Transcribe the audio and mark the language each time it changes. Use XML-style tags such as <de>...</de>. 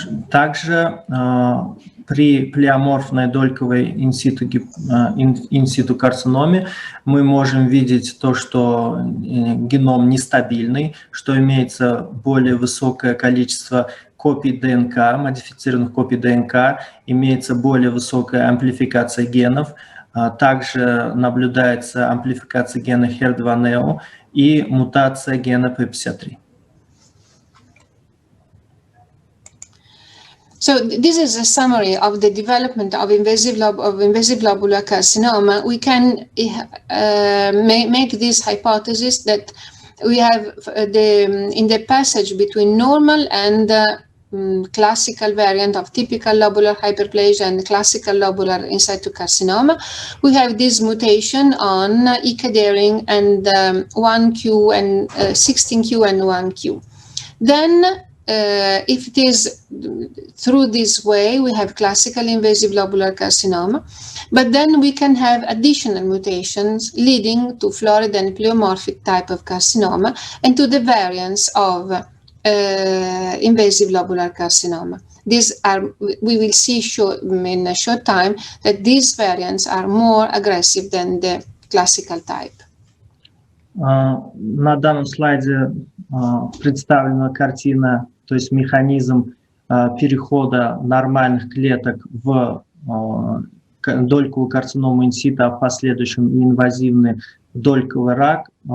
<ru>Также при плеоморфной дольковой инситу карциноме мы можем видеть то, что геном нестабильный, что имеется более высокое количество копий ДНК, модифицированных копий ДНК, имеется более высокая амплификация генов, также наблюдается амплификация гена HER2-NEO и мутация гена P53.</ru> <en>So this is a summary of the development of invasive lobular carcinoma. We can make this hypothesis that we have in the passage between normal and classical variant of typical lobular hyperplasia and classical lobular in situ carcinoma, we have this mutation on E-cadherin and 1q and 16q and 1q. Then if it is through this way, we have classical invasive lobular carcinoma, but then we can have additional mutations leading to florid and pleomorphic type of carcinoma and to the variants of invasive lobular carcinoma. These are, we will see in a short time that these variants are more aggressive than the classical type.</en> <ru>На данном слайде представлена картина, то есть механизм перехода нормальных клеток в дольковую карциному инсита, а в последующем инвазивный дольковый рак.</ru>